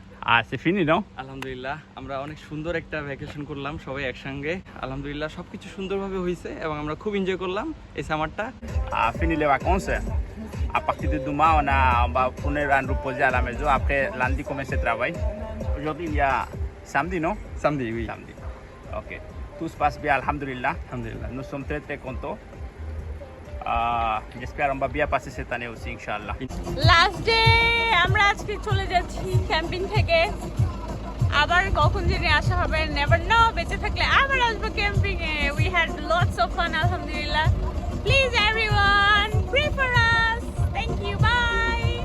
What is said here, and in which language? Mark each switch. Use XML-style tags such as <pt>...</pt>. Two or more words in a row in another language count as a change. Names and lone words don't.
<bn>আচ্ছা ফিনি নাও আলহামদুলিল্লাহ আমরা অনেক সুন্দর একটা ভ্যাকেশন করলাম সবাই একসঙ্গে। আলহামদুলিল্লাহ সবকিছু সুন্দরভাবে হয়েছে এবং আমরা খুব এনজয় করলাম এই সামারটা।</bn> <fr>fini les vacances. À partir de demain, on va tourner en reposer à la maison. Après, lundi, commencer le travail. Aujourd'hui, il y a samedi, non? samedi, oui, Samedi. Ok. Tout se passe bien, alhamdulillah. আলহামদুলিল্লাহ। Nous sommes très très contents. J'espère qu'on va bien passer cette année aussi, Inch'Allah.</fr> <en>last day</en> <bn>আমরা আজকে চলে যাচ্ছি ক্যাম্পিং থেকে। আবার কখন জেনে আসা হবে</bn> <en>never know,</en> <bn>বেঁচে থাকলে আবার আসবো ক্যাম্পিং এ।</bn> <en>we had lots of fun আলহামদুলিল্লাহ। please everyone pray for us. thank you, bye.</en>